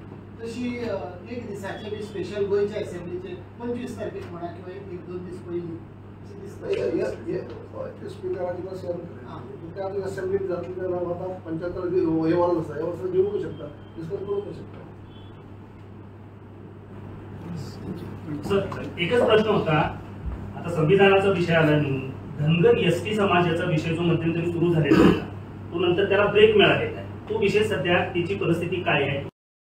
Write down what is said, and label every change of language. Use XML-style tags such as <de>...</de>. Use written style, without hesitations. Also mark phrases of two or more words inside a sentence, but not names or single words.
<kok>तशी एक दिसाचे बी स्पेशल गोंयचे असेंब्लीचे 25 तारखेक म्हणा किंवा 1-2 दीस पयलीं अशें दिसता. स्पिकराची असेंब्लीक जातली जाल्यार आतां 75 हे वर्स आसा, हे वर्स दिवंक शकता, डिस्कस करूंक शकता.</kok> <mr>सर, एकच प्रश्न होता. आता संविधानाचा विषय आला नाही, धनगर एसटी समाजाचा विषय जो मध्यंतरी सुरू झालेला होता तो नंतर त्याला ब्रेक मिळालेला आहे. तो विषय सध्या त्याची परिस्थिती काय आहे?</mr>